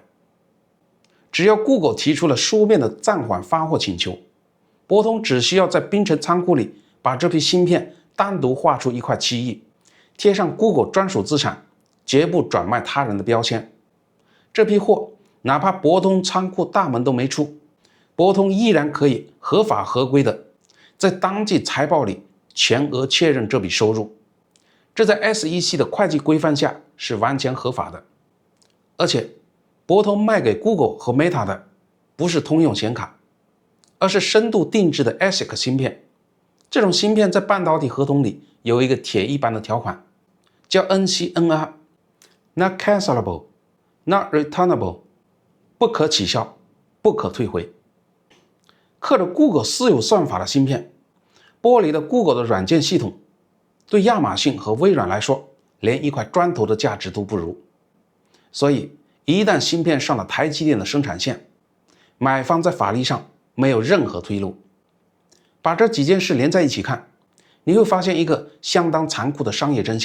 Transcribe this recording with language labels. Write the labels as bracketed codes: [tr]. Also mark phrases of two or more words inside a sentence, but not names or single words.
[zh] 只要 Google 提出了書面的暫緩發貨請求，博通只需要在檳城倉庫裡把這批芯片單獨畫出一塊漆藝，貼上 Google 專屬資產，絕不轉賣他人的標籤。這批貨哪怕博通倉庫大門都沒出，博通依然可以合法合規的在當季財報裡全額確認這筆收入。這在 SEC 的會計規範下是完全合法的。而且博通賣給 Google 和 Meta 的不是通用顯卡，而是深度定制的 ASIC 芯片。這種芯片在半導體合同裡有一個鐵一般的條款，叫 NCNR， [en] Not cancelable, Not returnable， [zh] 不可取消，不可退回。刻着 Google 私有算法的芯片，剥離了 Google 的軟件系統，對亞馬遜和微軟來說，連一塊磚頭的價值都不如。所以一旦芯片上了台積電的生產線，買方在法律上沒有任何退路。把這幾件事連在一起看，你會發現一個相當殘酷的商業真相。